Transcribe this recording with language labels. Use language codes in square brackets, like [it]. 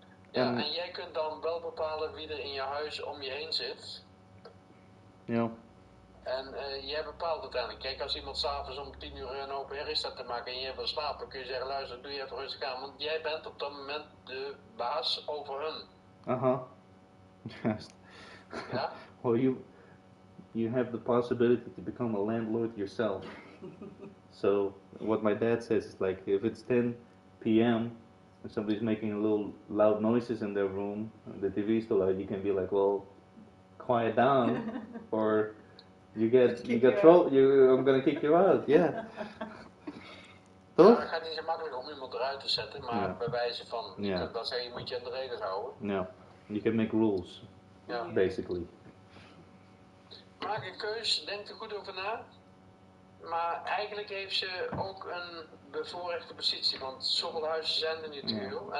[nl] Ja, en jij kunt dan wel bepalen wie er in je huis om je heen zit. Ja. En jij bepaalt uiteindelijk. Kijk, als iemand s'avonds om 10 uur een open air staat te maken en jij wil slapen, kun je zeggen, luister, doe je even rustig aan, want jij bent op dat moment de baas over hun. [en] Aha. Yes. [nl] Ja? [en] Well, you have the possibility to become a landlord yourself. So what my dad says is like, if it's 10 p.m. and somebody's making a little loud noises in their room, the TV is still out, you can be like, well, quiet down, or you get trouble. I'm gonna kick you out. Yeah. [nl] Ja, Toch? het gaat niet zo makkelijk om iemand eruit te zetten, maar bij wijze van, je kunt wel zeggen, je moet je aan de regels houden. [en] Ja. You can make rules. [nl] Ja. [en] Basically. [nl] Maak een keus, denk er goed over na. Maar eigenlijk heeft ze ook een bevoorrechte positie, want zoveel huizen zijn er niet te huur.